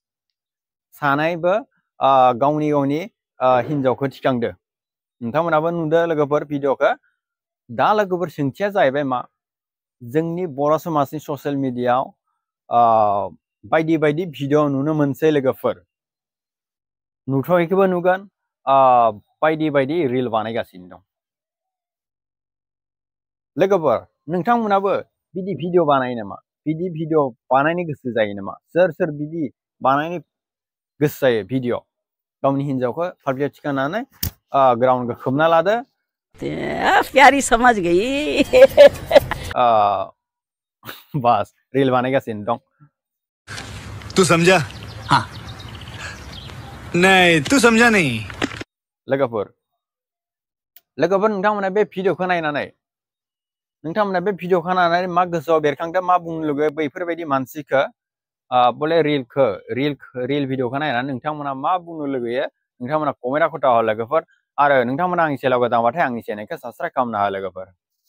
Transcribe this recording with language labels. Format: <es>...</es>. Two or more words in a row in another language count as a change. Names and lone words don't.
<brx>गावनि हिनजावखौ थिखांदो नोंथांमोनाबो नुदो लोगोफोर भिडिअखौ दा लोगोफोर सोंथिया जाहैबाय मा जोंनि बर' समाजनि ससियेल मिडियायाव बायदि बायदि भिडिअ नुनो मोनसै लोगोफोर नुथायखौबो नुगोन बायदि बायदि रिल बानायगासिनो दं लोगोफोर नोंथांमोनाबो बिदि भिडिअ बानायो नामा बिदि भिडिअ बानायनो गोसो जायो नामा सोर बिदि बानायनो गोसो जायो भिडिअ गावनि हिनजावखौ फाफ्लियाव थिखांनानै ग्राउन्डखौ खोबना लादो</brx> <hi>प्यारी समझ गई</hi> <brx>बस रिल बानायगासिनो दं</brx> <hi>तू समझा हाँ नहीं तू समझा नहीं</hi> <brx>लोगोफोर नोंथांमोना बे भिडिअखौ नायनानै मा गोसोआव बेरखांदों मा बुंनो लुगैयो बैफोरबायदि मानसिखौ बोले रिल भिडिअखौ नायनानै नोंथांमोना मा बुंनो लुगैयो नोंथांमोना कमेन्टआव खोन्था हो लोगोफोर आरो नोंथांमोना आंनि चेनेलखौ दांबाथाय आंनि चेनेलखौ साबस्क्राइब खालामना हो लोगोफोर</brx>